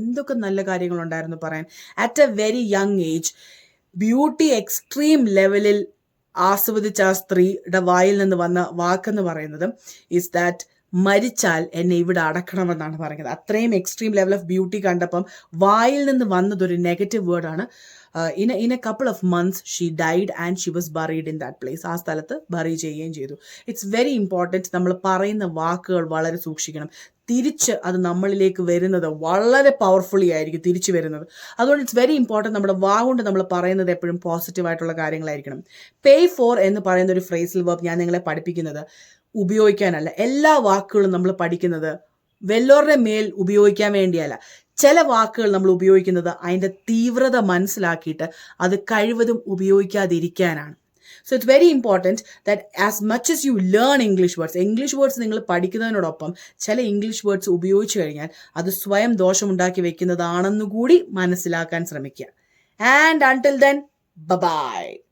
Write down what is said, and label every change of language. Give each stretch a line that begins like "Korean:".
Malayalam: എന്തൊക്കെ നല്ല കാര്യങ്ങളുണ്ടായിരുന്നു പറയാൻ.
English: at a very young age
Malayalam: beauty extreme ലെവലിൽ ആസ്വദിച്ച ആ സ്ത്രീയുടെ വായിൽ നിന്ന് വന്ന വാക്കെന്ന് പറയുന്നത്
English: is that
Malayalam: മരിച്ചാൽ എന്നെ ഇവിടെ അടക്കണമെന്നാണ് പറയുന്നത്. അത്രയും
English: extreme level of beauty
Malayalam: കണ്ടപ്പം വായിൽ നിന്ന് വന്നതൊരു നെഗറ്റീവ് വേർഡാണ്.
English: in a couple of months she died and she was buried in that place.
Malayalam: ആ സ്ഥലത്ത് ബറി ചെയ്യുകയും ചെയ്തു.
English: It's very important.
Malayalam: നമ്മൾ പറയുന്ന വാക്കുകൾ വളരെ സൂക്ഷിക്കണം. തിരിച്ച് അത് നമ്മളിലേക്ക് വരുന്നത് വളരെ പവർഫുള്ളി ആയിരിക്കും തിരിച്ചു വരുന്നത്. അതുകൊണ്ട്
English: it's very important
Malayalam: നമ്മുടെ കൊണ്ട് നമ്മൾ പറയുന്നത് എപ്പോഴും പോസിറ്റീവായിട്ടുള്ള കാര്യങ്ങളായിരിക്കണം. പേ ഫോർ എന്ന് പറയുന്ന ഒരു ഫ്രേസൽ വെർബ് ഞാൻ നിങ്ങളെ പഠിപ്പിക്കുന്നത് ഉപയോഗിക്കാനല്ല. എല്ലാ വാക്കുകളും നമ്മൾ പഠിക്കുന്നത് വല്ലവരുടെ മേൽ ഉപയോഗിക്കാൻ വേണ്ടിയല്ല. ചില വാക്കുകൾ നമ്മൾ ഉപയോഗിക്കുന്നത് അതിൻ്റെ തീവ്രത മനസ്സിലാക്കിയിട്ട് അത് കഴിവതും ഉപയോഗിക്കാതിരിക്കാനാണ്.
English: So it's very important that as much as you learn English words
Malayalam: നിങ്ങൾ പഠിക്കുന്നതിനോടൊപ്പം ചില ഇംഗ്ലീഷ് വേർഡ്സ് ഉപയോഗിച്ച് കഴിഞ്ഞാൽ അത് സ്വയം ദോഷമുണ്ടാക്കി വെക്കുന്നതാണെന്നുകൂടി മനസ്സിലാക്കാൻ ശ്രമിക്കുക.
English: And until then, bye-bye.